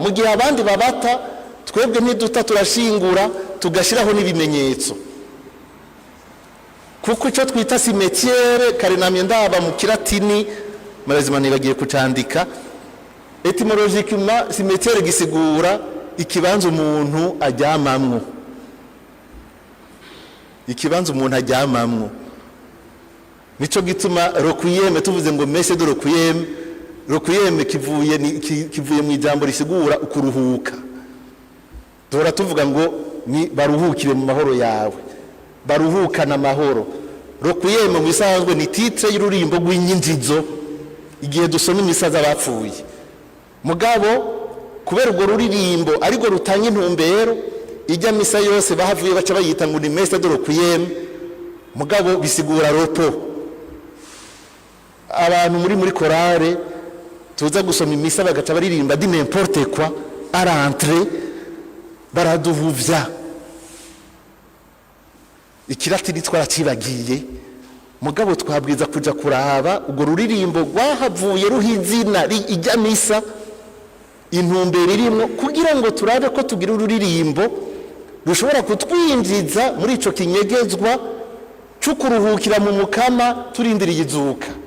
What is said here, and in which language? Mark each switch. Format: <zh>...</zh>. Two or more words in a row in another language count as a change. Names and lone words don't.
<rn>Mu gihe abandi babata, twebwe ntiduta turashingura tugashiraho n'ibimenyetso, kuko icyo twita cimetière, kare namye ndaba mu Kilatini, marazima nibagiye kucandika, etymologiquement cimetière gisigura ikibanza umuntu ajyamamwo, ikibanza umuntu ajyamamwo. Nico gituma requiem, tuvuze ngo</rn> <fr>messe de requiem</fr> <rn>kivuye mu ijambo risigura ukuruhuka. Dora tuvuga ngo ni baruhukire mu mahoro yawe, baruhukana amahoro. Requiem mu bisanzwe ni titre y'ururimbo rw'inyinjizo igihe dusoma imisaza bapfuye. Mugabo kubera urwo ruririmbo ariko rutanga intumbero, ijya misa yose bahavuye baca bayita ngo ni</rn> <fr>messe de requiem,</fr> <rn>mugabo bisigura repos. Abantu muri korale tuza gusoma imisa bagaca baririmba</rn> <fr>di n'importe quoi à rentrer,</fr> <rn>baraduhuvya. Ikilatini twaracibagiye, mugabo twabwiza kuja kuraba urwo ruririmbo rwahavuye ruhizina ijya misa, intumbero irimwo, kugira ngo turabe ko tugira ururirimbo rushobora kutwinjiza muri ico kinyegezwa cyo kuruhukira mu mukama turindiriye izuka.</rn>